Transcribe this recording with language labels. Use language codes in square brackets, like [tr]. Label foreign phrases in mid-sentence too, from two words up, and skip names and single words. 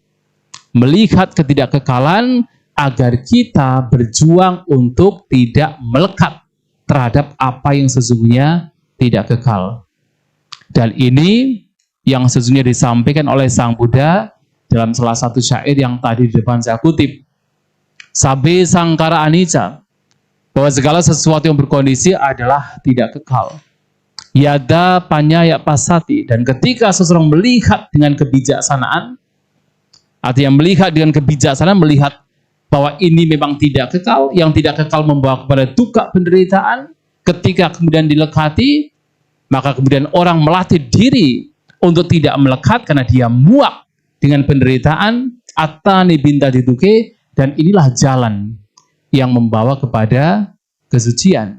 [id] Melihat ketidakkekalan agar kita berjuang untuk tidak melekat terhadap apa yang sesungguhnya tidak kekal. Dan ini yang sesungguhnya disampaikan oleh Sang Buddha dalam salah satu syair yang tadi di depan saya kutip. [pi] Sabe sangkara anicca, [id] bahwa segala sesuatu yang berkondisi adalah tidak kekal. [pi] Yada panyaya pasati, [id] dan ketika seseorang melihat dengan kebijaksanaan, artinya melihat dengan kebijaksanaan, melihat bahwa ini memang tidak kekal, yang tidak kekal membawa kepada duka penderitaan. Ketika kemudian dilekati, maka kemudian orang melatih diri untuk tidak melekat karena dia muak dengan penderitaan, [pi] atani binta dituke, [id] dan inilah jalan yang membawa kepada kesucian.